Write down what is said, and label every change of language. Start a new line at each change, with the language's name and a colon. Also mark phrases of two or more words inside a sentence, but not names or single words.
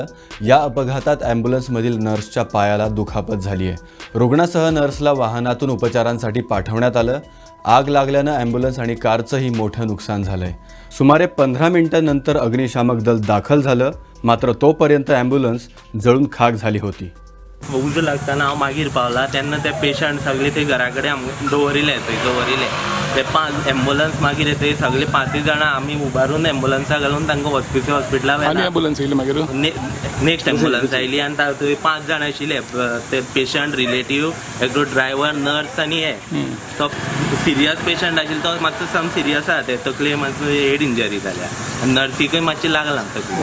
Marathi: या अपघातात ॲम्ब्युलन्समधील नर्सच्या पायाला दुखापत झाली आहे. रुग्णासह नर्सला वाहनातून उपचारांसाठी पाठवण्यात आलं. आग लागल्यानं ॲम्ब्युलन्स आणि कारचंही मोठं नुकसान झालंय. सुमारे 15 मिनिटांनंतर अग्निशामक दल दाखल झालं. मात्र तोपर्यंत ॲम्ब्युलन्स जळून खाक झाली होती.
Konkani: उजो लागताना हांव मागीर पावला तेन्ना ते पेशंट सगळे ते घरा कडेन दवरिले ते 5 एम्ब्युलन्स मागीर येते सगळे 5 जाणां आमी उबारून एम्ब्युलन्सा घालून तांकां हॉस्पिटला एम्ब्युलन्स येयली मागीर
English: next ambulance
Konkani: आयली आनी थंय 5 जाणां आशिल्ले ते
English: patient relative
Konkani: एकटो ड्रायव्हर नर्स आनी हे तो
English: serious patient
Konkani: आशिल्लो तो मातसो
English: some serious
Konkani: आहा ते तकले मातसो
English: head injury
Konkani: जाल्या नर्सीकय मातशें लागलां तकली.